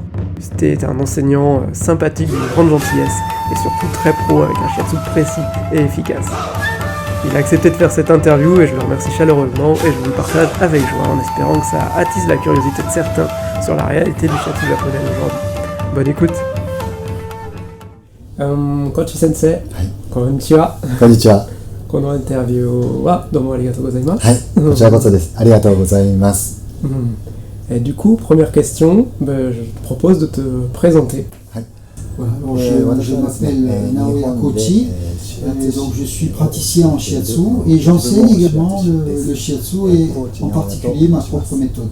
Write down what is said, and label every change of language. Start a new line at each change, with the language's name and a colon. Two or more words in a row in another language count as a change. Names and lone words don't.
French: C'était un enseignant sympathique, d'une grande gentillesse, et surtout très pro avec un shiatsu précis et efficace. Il a accepté de faire cette interview et je le remercie chaleureusement et je vous le partage avec joie en espérant que ça attise la curiosité de certains sur la réalité du shiatsu japonais aujourd'hui. Bonne écoute.
Japanese: Kochi Sensei, こんにちは。こんにちは。このインタビューはどうもありがとうございます。はい、こちらこそです。ありがとうございます。
French: Et du coup, première question, je te propose de te présenter. Voilà, alors je m'appelle Naoya Kochi, donc je suis praticien en shiatsu et j'enseigne également le shiatsu et en particulier ma propre méthode.